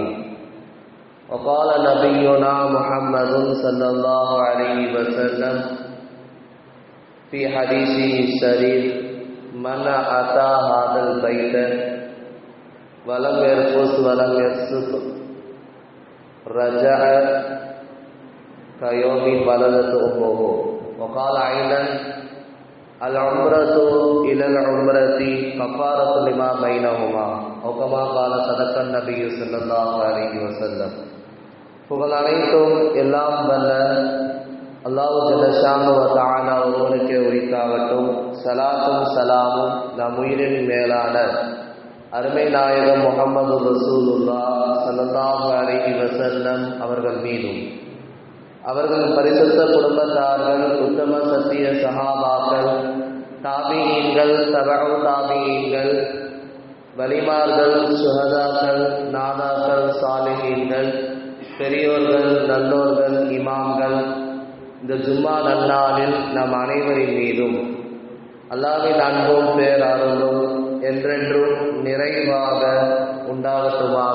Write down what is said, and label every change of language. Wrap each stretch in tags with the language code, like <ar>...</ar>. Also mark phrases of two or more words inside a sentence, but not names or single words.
<ar>وقال نبينا محمد صلى الله عليه وسلم في حديثه الشريف: من أتى هذا البيت ولم يرفث ولم يفسق رجع كيوم ولدته أمه. وقال أيضا: العمرة إلى العمرة كفارة لما بينهما. أو كما قال صدق النبي صلى الله عليه وسلم.</ar> <ta>புகழ் அனைத்தும் எல்லாம் வல்ல அல்லாஹ்</ta> <ar>جل شأنه وتعالى</ar> <ta>ஒருவனுக்கே உரித்தாகட்டும். சலாத்தும் சலாமும் நம் உயிரின் மேலான அருமை நாயகம்</ta> <ar>محمد رسول الله صلى الله عليه وسلم</ar> <ta>அவர்கள் மீதும், அவர்கள் பரிசுத்த குடும்பத்தார்கள், உத்தம சத்திய சஹாபாக்கள், தாபீஈன்கள், தபஉ தாபீஈன்கள், வலிமார்கள், சுஹதாக்கள், நாதாக்கள், சாலிஹீன்கள், பெரியோர்கள், நல்லோர்கள், இமாம்கள், இந்த ஜும்மா நன்னாளில் நம் அனைவரின் மீதும் அல்லாஹ்வின் அன்பும் பேரருளும் என்றென்றும் நிறைவாக உண்டாகட்டுமாக.</ta>